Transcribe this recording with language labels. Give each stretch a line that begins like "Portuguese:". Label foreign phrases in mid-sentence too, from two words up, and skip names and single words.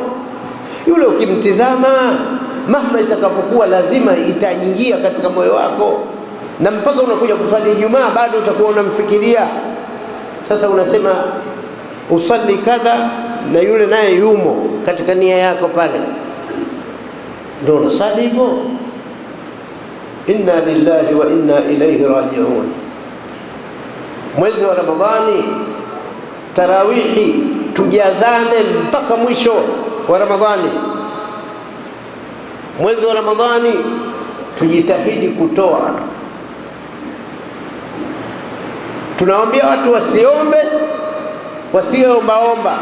Swahili: Yule ukimtizama mahma itakapokuwa lazima itaingia katika moyo wako, na mpaka unakuja kusali Ijumaa bado utakuwa unamfikiria. Sasa unasema usali kadha na yule naye yumo katika nia yako pale, ndio unasali hivyo.
Arabic: إنا لله وإنا إليه راجعون.
Swahili: Mwezi wa Ramadhani tarawihi tujazane mpaka mwisho wa Ramadhani. Mwezi wa Ramadhani tujitahidi kutoa. Tunawaambia watu wasiombe, wasioombaomba.